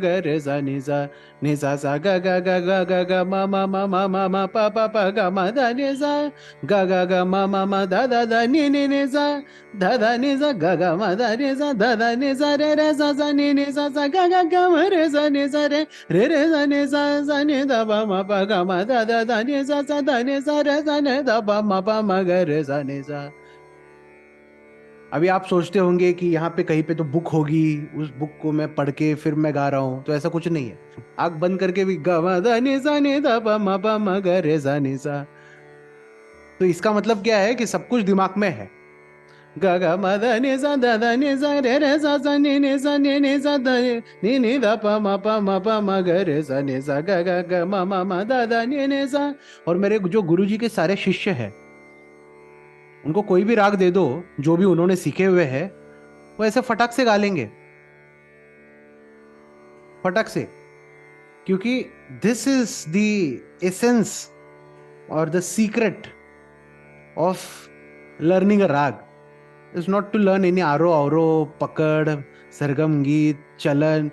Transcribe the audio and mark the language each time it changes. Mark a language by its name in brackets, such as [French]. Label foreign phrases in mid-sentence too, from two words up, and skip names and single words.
[Hindi] रे सा नि सा ग ग ग ग ग ग म म प प ग म ध नि सा ग ग ग म म ध ध ध नि सा ध ध नि सा ग ग म ध नि सा ध ध नि सा रे सा नि सा ग ग ग म रे सा रे रे सा नि ध प म प ग म ध ध ध नि सा ध नि सा रे सा नि ध प म प म ग रे सा नि सा. अभी आप सोचते होंगे कि यहाँ पे कहीं पे तो बुक होगी, उस बुक को मैं पढ़ के फिर मैं गा रहा हूँ, तो ऐसा कुछ नहीं है। आंख बंद करके भी ग म ध नि सा नि ध प म प म ग रे सा नि सा। तो इसका मतलब क्या है कि सब कुछ दिमाग में है। ग ग म ध नि सा ध ध नि सा रे सा नि सा नि सा ध नि ध प म ग रे सा नि सा ग ग ग म ध ध नि सा। और मेरे जो गुरुजी के सारे शिष्य हैं, उनको कोई भी राग दे दो जो भी उन्होंने सीखे हुए हैं, वो ऐसे फटाक से गा लेंगे, फटाक से। [English] क्योंकि this is the essence or the secret of learning a raag is not to learn any [Hindi] आरो अवरो पकड़ सरगम गीत चलन।